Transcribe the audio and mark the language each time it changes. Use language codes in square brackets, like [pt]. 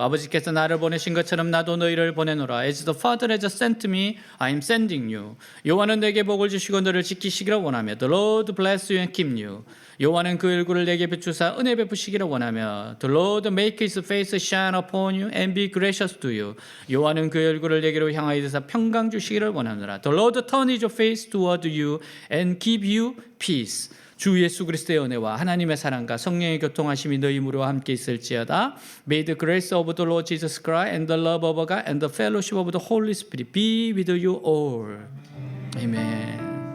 [ko] 아버지께서 나를 보내신 것처럼 나도 너희를 보내노라. [en] As the Father has sent me, I am sending you. [ko] 여호와는 내게 복을 주시고 너를 지키시기를 원하며 [en] The Lord bless you and keep you. [ko] 여호와는 그 얼굴을 내게 비추사 은혜 베푸시기를 원하며 [en] The Lord make his face shine upon you and be gracious to you. [ko] 여호와는 그 얼굴을 내게로 향하여 드사 평강 주시기를 원하노라. [en] The Lord turn his face toward you and give you peace. [ko] 주 예수 그리스도의 은혜와 하나님의 사랑과 성령의 교통하심이 너희 무리와 함께 있을지어다. [en] May the grace of the Lord Jesus Christ and the love of God and the fellowship of the Holy Spirit be with you all. Amen.